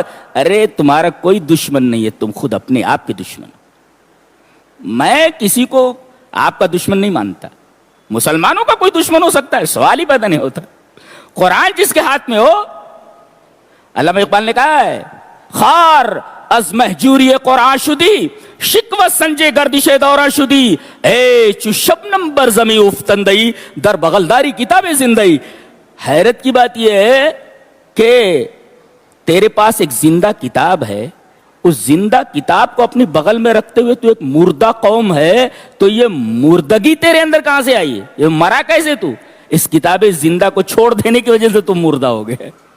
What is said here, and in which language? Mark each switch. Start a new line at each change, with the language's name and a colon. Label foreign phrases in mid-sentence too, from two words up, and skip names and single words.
Urdu: ارے تمہارا کوئی دشمن نہیں ہے, تم خود اپنے آپ کے دشمن. میں کسی کو آپ کا دشمن نہیں مانتا. مسلمانوں کا کوئی دشمن ہو سکتا ہے, سوال ہی پیدا نہیں ہوتا. قرآن جس کے ہاتھ میں ہو, علامہ اقبال نے کہا ہے
Persian: خار از محجوری قرآن شدی, شکوہ سنجے گردش دورہ شدی, اے چو شبنم بر زمی افتندئی, در بغلداری کتاب زندئی.
Urdu: حیرت کی بات یہ ہے کہ تیرے پاس ایک زندہ کتاب ہے, اس زندہ کتاب کو اپنی بغل میں رکھتے ہوئے تو ایک مردہ قوم ہے, تو یہ مردگی تیرے اندر کہاں سے آئی ہے, یہ مرا کیسے تو؟ اس کتاب زندہ کو چھوڑ دینے کی وجہ سے تم مردہ ہو گئے.